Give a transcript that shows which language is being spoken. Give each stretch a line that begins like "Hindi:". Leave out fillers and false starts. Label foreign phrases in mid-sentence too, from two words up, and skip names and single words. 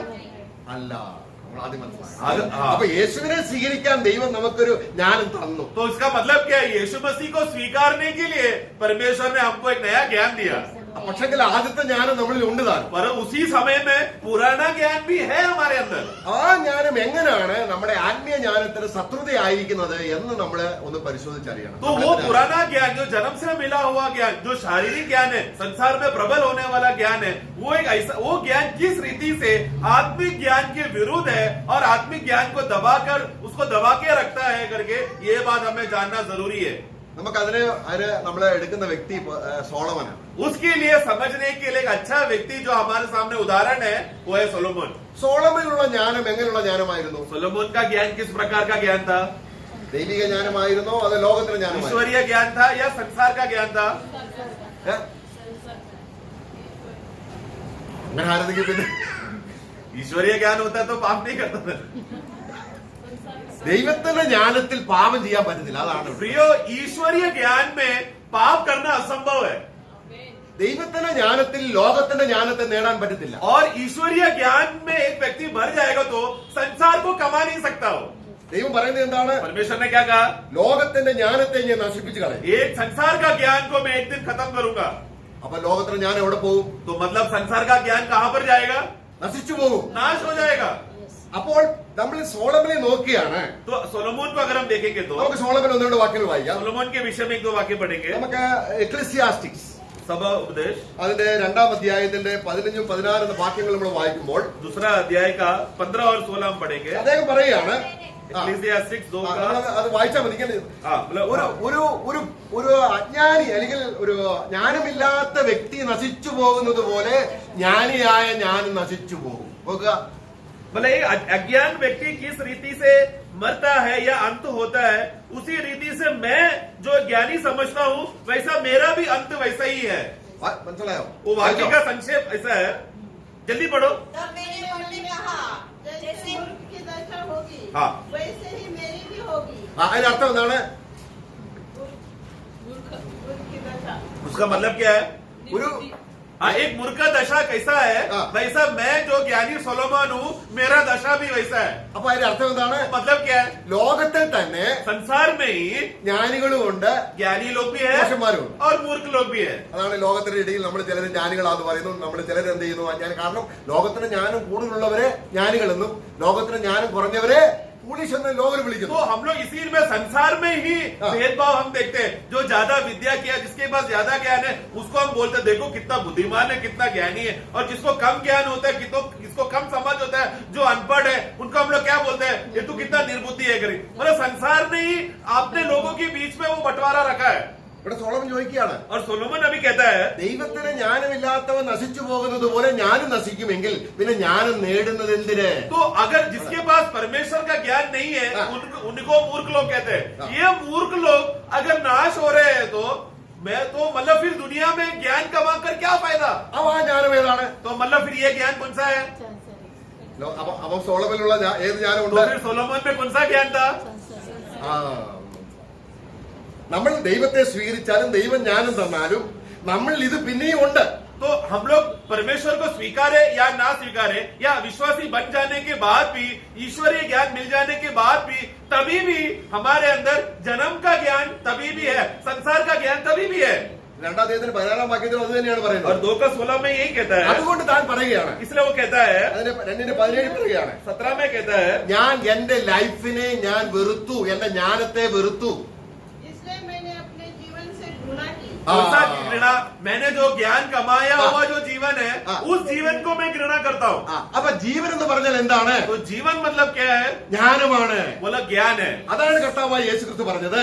Malayalam: അല്ല, നമ്മൾ ആദ്യം മനസ്സിലാക്കണം. അത് അപ്പൊ യേശുവിനെ സ്വീകരിക്കാൻ ദൈവം നമുക്കൊരു ജ്ഞാനം തന്നു.
Hindi: तो इसका मतलब क्या है? यीशु मसीह को स्वीकारने के लिए परमेश्वर ने हमको एक नया ज्ञान दिया।
Malayalam: പക്ഷെങ്കിൽ ആദ്യത്തെ ജ്ഞാനം നമ്മളിൽ ഉണ്ട് താൻ.
Hindi: पर उसी समय में पुराना ज्ञान भी है हमारे अंदर।
Malayalam: ആ ജ്ഞാനം എങ്ങനെയാണ് നമ്മുടെ ആത്മീയ ജ്ഞാനത്തിന് ശത്രുതയായിരിക്കുന്നത് എന്ന് നമ്മൾ ഒന്ന് പരിശോധിച്ചറിയണം.
Hindi: तो वो पुराना ज्ञान जो जन्म से मिला हुआ ज्ञान, जो शारीरिक ज्ञान है, संसार में प्रबल होने वाला ज्ञान है, वो एक ऐसा वो ज्ञान किस रीति से आत्मिक ज्ञान के विरुद्ध है और आत्मिक ज्ञान को दबाकर उसको दबा के रखता है करके ये बात हमें जानना जरूरी है।
Malayalam: നമുക്ക് അതിന് നമ്മൾ എടുക്കുന്ന വ്യക്തി സോളമനാണ്.
Hindi: उसके लिए समझने के लिए एक अच्छा व्यक्ति जो हमारे सामने उदाहरण है वो है सोलोमन.
Malayalam: സോളമനിലുള്ള ജ്ഞാനം എങ്ങനെയുള്ള ജ്ഞാനമായിരുന്നു?
Hindi: सोलोमन का ज्ञान किस प्रकार का ज्ञान था?
Malayalam: ദൈവിക ജ്ഞാനമായിരുന്നോ അത് ലോകത്തിന്റെ ജ്ഞാനമായിരുന്നോ?
Hindi: ईश्वरीय ज्ञान था या संसार का ज्ञान था?
Malayalam: അങ്ങനെ ആരെങ്കിലും പിന്നെ
Hindi: ईश्वरीय ज्ञान होता तो पाप नहीं करता था.
Malayalam: ദൈവത്തിന്റെ ജ്ഞാനത്തിൽ പാപം ചെയ്യാൻ പറ്റത്തില്ല. അതാണ്
Hindi: प्रियो, ईश्वरीय ज्ञान में पाप करना असंभव है.
Malayalam: ദൈവത്തിന്റെ ജ്ഞാനത്തിൽ ലോകത്തിന്റെ ജ്ഞാനത്തെ നേടാൻ പറ്റത്തില്ല.
Hindi: और ईश्वरीय ज्ञान में एक व्यक्ति भर जाएगा तो संसार को कमा नहीं सकता हो.
Malayalam: ദൈവം പറയുന്നത് എന്താണ്?
Hindi: परमेश्वर ने क्या कहा?
Malayalam: ലോകത്തിന്റെ ജ്ഞാനത്തെ ഞാൻ നശിപ്പിച്ചു കളയും.
Hindi: एक संसार का ज्ञान को मैं एक दिन खत्म करूंगा.
Malayalam: അപ്പൊ ലോകത്തിന്റെ ജ്ഞാനം എവിടെ പോകും?
Hindi: तो मतलब संसार का ज्ञान कहां पर जाएगा?
Malayalam: നശിച്ചു പോകും.
Hindi: नाश हो जाएगा.
Malayalam: അപ്പോൾ നമ്മൾ സോളമനെ നോക്കിയാണ്.
Hindi: तो सोलोमन को अगर हम देखेंगे तो
Malayalam: നമുക്ക് സോളമൻ ഒന്ന് രണ്ട് വാക്യങ്ങൾ വായിക്കാം.
Hindi: सोलोमन के विषय में एक दो वाक्य पढ़ेंगे.
Malayalam: നമുക്ക് എക്ലീസിയാസ്റ്റിക്സ്
Hindi: सभा उपदेश
Malayalam: അതിന്റെ 2-ാം അധ്യായത്തിന്റെ 15-16 എന്ന വാക്യങ്ങൾ നമ്മൾ വായിക്കുമ്പോൾ
Hindi: दूसरा अध्याय का 15 और 16 हम पढ़ेंगे.
Malayalam: അദ്ദേഹം പറയാണ്,
Hindi: Ecclesiastes 2 का
Malayalam: അത് വായിച്ചാൽ മതി. ഇങ്ങനെ
Hindi: मतलब
Malayalam: ഒരു അജ്ഞാനി അല്ലെങ്കിൽ ഒരു ജ്ഞാനമില്ലാത്ത വ്യക്തി നശിച്ചു പോകുന്നത് പോലെ ജ്ഞാനിയായ ഞാനും നശിച്ചു പോകും. നോക്കുക,
Hindi: मतलब एक अज्ञान व्यक्ति किस रीति से मरता है या अंत होता है, उसी रीति से मैं जो ज्ञानी समझता हूँ वैसा मेरा भी अंत वैसा ही है.
Malayalam: മനസ്സിലായോ?
Hindi: वो वाक्य का संक्षेप ऐसा है. जल्दी पढ़ो. तब मेरे मन ने कहा, जैसे मूर्ख की दशा होगी हाँ. वैसे ही मेरी भी होगी.
Malayalam: അതിന്റെ അർത്ഥം എന്താണ്?
Hindi: मूर्ख की दशा. उसका मतलब क्या है?
Malayalam: ഒരു
Hindi: हाँ, एक मूर्ख दशा कैसा है हाँ. वैसा मैं जो ज्ञानी सोलोमन हूँ मेरा दशा भी वैसा है.
Malayalam: അപ്പൊ അതിന്റെ അർത്ഥം എന്താണ്?
Hindi: मतलब क्या है?
Malayalam: ലോകത്തിൽ തന്നെ
Hindi: संसार में ही
Malayalam: ജ്ഞാനികളും ഉണ്ട്,
Hindi: ज्ञानी लोग भी है
Malayalam: ദോഷന്മാരും ഉണ്ട്.
Hindi: और मूर्ख लोग भी है.
Malayalam: അതാണ് ലോകത്തിന്റെ ഇടയിൽ നമ്മൾ ചിലർ ജ്ഞാനികളാന്ന് പറയുന്നു, നമ്മൾ ചിലർ എന്ത് ചെയ്യുന്നു അജ്ഞാനി. കാരണം ലോകത്തിന് ജ്ഞാനം കൂടുതലുള്ളവരെ ജ്ഞാനികളെന്നും ലോകത്തിന് ജ്ഞാനം കുറഞ്ഞവരെ
Hindi: पुलिस ने लोग
Malayalam: विളിക്കുന്നു.
Hindi: तो हम लोग इसी में संसार में ही हाँ. भेदभाव हम देखते हैं. जो ज्यादा विद्या किया, जिसके पास ज्यादा ज्ञान है उसको हम बोलते हैं देखो कितना बुद्धिमान है, कितना ज्ञानी है. और जिसको कम ज्ञान होता है, जिसको कम समझ होता है, जो अनपढ़ है, उनको हम लोग क्या बोलते हैं? ये तू कितना निर्बुद्धि है करी. मतलब संसार ने ही आपने लोगों के बीच में वो बंटवारा रखा है.
Malayalam: ഇവിടെ സോളമൻ ചോദിക്കുകയാണ്,
Hindi: और सोलोमन अभी कहता है
Malayalam: ദൈവത്തിന് ജ്ഞാനമില്ലാത്തവൻ നശിച്ചു പോകുന്നത് പോലെ ഞാനും നശിക്കുമെങ്കിൽ പിന്നെ ജ്ഞാനം നേടുന്നത് എന്തിന്?
Hindi: तो अगर जिसके पास परमेश्वर का ज्ञान नहीं है हाँ. उनको मूर्ख लोग कहते हैं. हाँ. ये मूर्ख लोग अगर नाश हो रहे हैं तो मैं तो मतलब फिर दुनिया में ज्ञान कमा कर क्या फायदा?
Malayalam: അപ്പൊ ആ ജ്ഞാനം ഏതാണ്?
Hindi: तो मतलब फिर ये ज्ञान कौन सा है?
Malayalam: അപ്പൊ സോളമനിലുള്ള ഏത്
Hindi: तो
Malayalam: ജ്ഞാനമുണ്ട്?
Hindi: फिर सोलोमन में कौन सा ज्ञान था?
Malayalam: ആ, നമ്മൾ ദൈവത്തെ സ്വീകരിച്ചാലും ദൈവം ജ്ഞാനം തന്നാലും നമ്മൾ ഇത് പിന്നെയും ഉണ്ട്.
Hindi: तो हम लोग परमेश्वर को स्वीकारे या ना स्वीकारे या विश्वासी बन जाने के बाद भी, ईश्वरीय ज्ञान मिल जाने के बाद भी, तभी भी हमारे अंदर जन्म का ज्ञान तभी भी है, संसार का ज्ञान तभी भी है.
Malayalam: 2-ാം അധ്യായത്തിന് 16-ാം വാക്യത്തിൽ അത് തന്നെയാണ്
Hindi: और
Malayalam: പറയുന്നത്.
Hindi: 2:16 में यही कहता है.
Malayalam: അതുകൊണ്ട് താൻ പറയുകയാണ്,
Hindi: इसलिए वो कहता है,
Malayalam: അതിന്റെ 2:17 പറയുകയാണ്,
Hindi: 17 में कहता है
Malayalam: ഞാൻ എന്റെ ലൈഫിനെ ഞാൻ വെറുത്തു, എന്റെ ജ്ഞാനത്തെ വെറുത്തു.
Hindi: इसलिए मैंने अपने जीवन से घृणा की. कौन सा घृणा? मैंने जो ज्ञान कमाया हुआ जो जीवन है हाँ. उस जीवन को मैं घृणा करता हूँ.
Malayalam: അപ്പൊ ജീവൻ എന്ന് പറഞ്ഞാൽ എന്താണ്?
Hindi: तो जीवन मतलब क्या है?
Malayalam: ജ്ഞാനമാണ്.
Hindi: बोला ज्ञान है.
Malayalam: അതാണ് കർത്താവായ യേശുക്രിസ്തു പറഞ്ഞത്,